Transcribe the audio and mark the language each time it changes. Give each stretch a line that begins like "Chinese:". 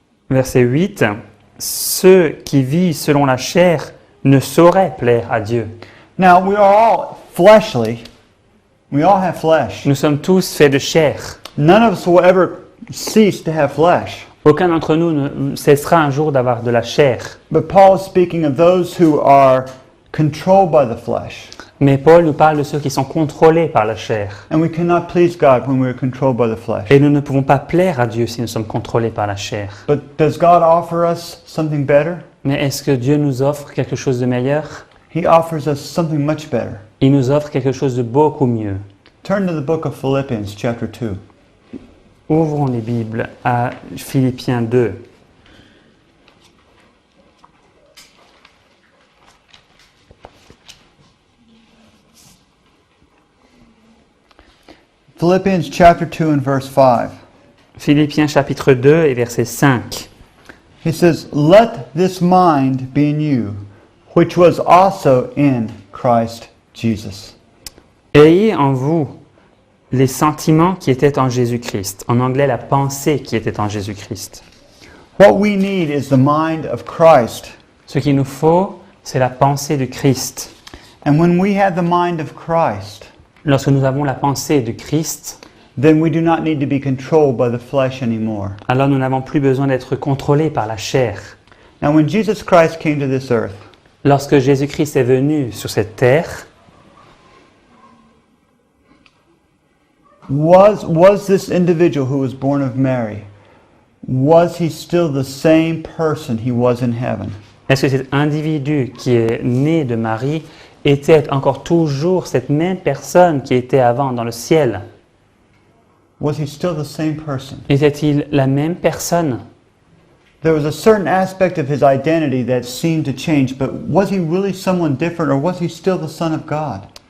French: verset 8, ceux qui vivent selon la chair ne sauraient plaire à Dieu.
English: Now, we are all fleshly. We all have flesh.
French: Nous sommes tous faits de chair.
English: None of us will ever cease to have flesh.
French: Aucun d'entre nous ne cessera un jour d'avoir de la chair.
English: But Paul is speaking of those who are controlled by the flesh.
French: Mais Paul nous parle de ceux qui sont contrôlés par la chair.
English: And we cannot please God when we are controlled by the flesh.
French: Et nous ne pouvons pas plaire à Dieu si nous sommes contrôlés par la chair.
English: But does God offer us something better?
French: Mais est-ce que Dieu nous offre quelque chose de meilleur?
English: He offers us something much better.
French: Il nous offre quelque chose de beaucoup mieux.
English: Turn to the book of Philippians, chapter 2.
French: Ouvrons les Bibles à Philippiens 2.
English: Philippians chapter 2 and verse 5.
French: Philippiens chapitre 2 et verset 5.
English: He says, let this mind be in you, which was also in Christ Jesus.
French: Ayez en vous les sentiments qui étaient en Jésus-Christ. En anglais, la pensée qui était en Jésus-Christ.
English: What we need is the mind of Christ.
French: Ce qu'il nous faut, c'est la pensée de Christ.
English: And when we have the mind of Christ,
French: Lorsque nous avons la pensée de Christ,
English: then we do not need to be controlled by the flesh anymore.
French: alors nous n'avons plus besoin d'être contrôlés par la chair.
English: Now when Jesus Christ came to this earth,
French: Lorsque Jésus-Christ est venu sur cette terre,
English: was this individual who was born of Mary, was he still the same person he was in heaven?
French: est-ce que cet individu qui est né de Marie était encore toujours cette même personne qui était avant dans le ciel?
English: Was he still the same person?
French: Était-il la même personne?
English: There was a certain aspect of his identity that seemed to change, but was he really someone different, or was he still the Son of God?